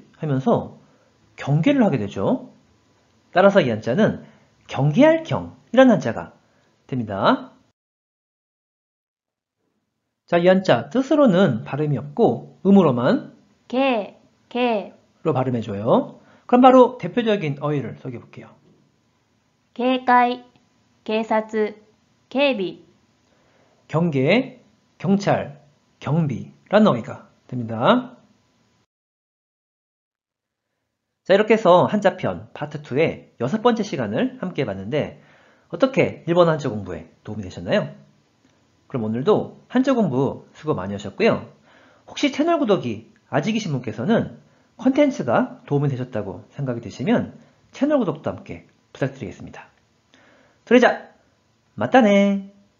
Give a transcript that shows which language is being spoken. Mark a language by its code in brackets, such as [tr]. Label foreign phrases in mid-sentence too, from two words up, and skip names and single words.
[ko] 하면서 경계를 하게 되죠. 따라서 이 한자는 경계할 경이라는 한자가 됩니다. 자, 이 한자 뜻으로는 발음이 없고 음으로만 [ja] け、け、 [ko] 로 발음해줘요. 그럼 바로 대표적인 어휘를 소개해볼게요. [ja] 警戒、警察、警備、 [ko] 경계, 경찰, 경비라는 어휘가 됩니다. 자, 이렇게 해서 한자편 파트 2의 6번째 시간을 함께 해봤는데 어떻게 일본어 한자 공부에 도움이 되셨나요? 그럼 오늘도 한자 공부 수고 많이 하셨고요. 혹시 채널 구독이 아직이신 분께서는 컨텐츠가 도움이 되셨다고 생각이 드시면 채널 구독도 함께 부탁드리겠습니다. [ja] それじゃ、またね